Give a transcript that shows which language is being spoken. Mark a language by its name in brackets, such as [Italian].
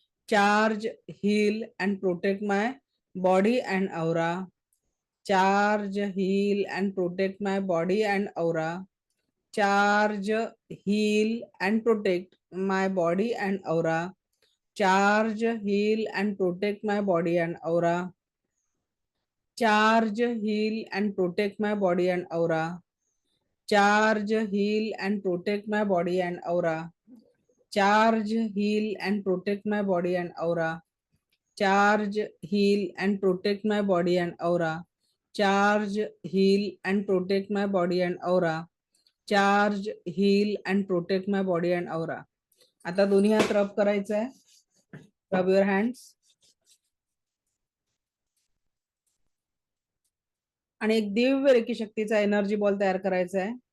[English] Charge, heal and protect my body and aura. Charge, heal and protect my body and aura. Charge, heal and protect my body and aura. Charge, heal and protect my body and aura. Charge, heal and protect my body and aura. Charge, heal and protect my body and aura. Charge, heal and protect my body and aura. Charge, heal and protect my body and aura. Charge, heal and protect my body and aura. Charge, heal and protect my body and aura. [Marathi] आता दोन्ही हात रब करायचं आहे. [English] Rub your hands. [Marathi] आणि एक दिव्य रेखी शक्तीचा एनर्जी बॉल तयार करायचा आहे.